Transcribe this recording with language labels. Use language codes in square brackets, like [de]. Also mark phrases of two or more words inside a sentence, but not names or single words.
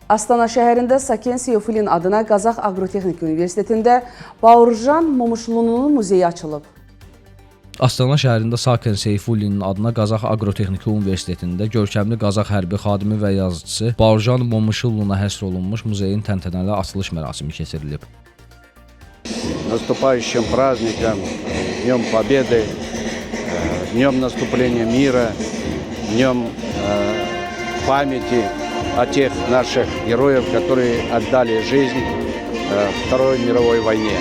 [az] Astana şəhərində Saken Seyfulin adına Qazax Aqrotexnik Universitetində Baurjan Momuşlunun muzeyi açılıb. Astana şəhərində Saken Seyfulinin adına Qazax Aqrotexniki Universitetində görkəmli Qazax hərbi xadimi və yazıçısı Baurjan Momuşluna həsr olunmuş muzeyin təntənəli açılış mərasimi keçirilib. [ru] Наступающим праздником, Днем Победы, Днем наступления мира, Днем памяти о тех наших героев, которые отдали жизнь в Второй мировой войне.